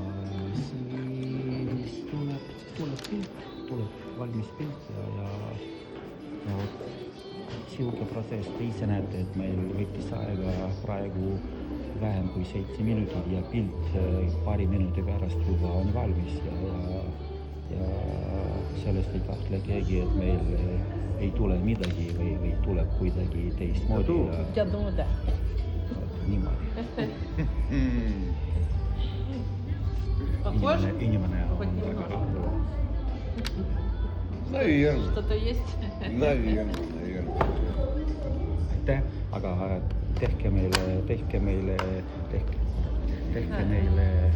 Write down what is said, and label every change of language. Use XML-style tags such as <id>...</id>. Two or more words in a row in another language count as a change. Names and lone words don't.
<et>siis tuleb pilt, tuleb valmis pilt ja siuke protsess, te ise näete, et meil võttis aega praegu vähem kui 7 minutit ja pilt paari minuti pärast juba on valmis ja sellest ei kahtle keegi, et meil ei tule midagi või tuleb kuidagi teistmoodi. Niimoodi. Inimene on väga rahul.</et> <ru>Наверное. Что-то есть? Наверное.</ru> <et>Aitäh, aga tehke meile</et>